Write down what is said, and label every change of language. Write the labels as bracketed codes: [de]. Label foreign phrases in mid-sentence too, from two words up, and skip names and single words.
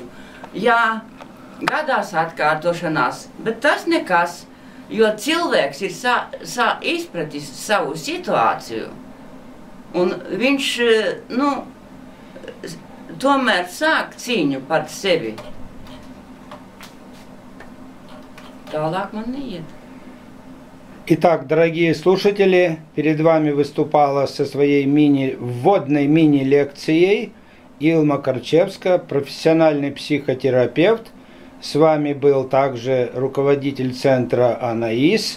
[lv] Jā, gadās atkārtošanās, bet tas nekas, jo cilvēks ir izpratis savu situāciju, un viņš, tomēr sāk cīņu par sevi. Tālāk man neiet. [ru] Итак, дорогие слушатели, перед вами выступала со своей вводной мини-лекцией Илма Карчевская, профессиональный психотерапевт. С вами был также руководитель центра «Анаис».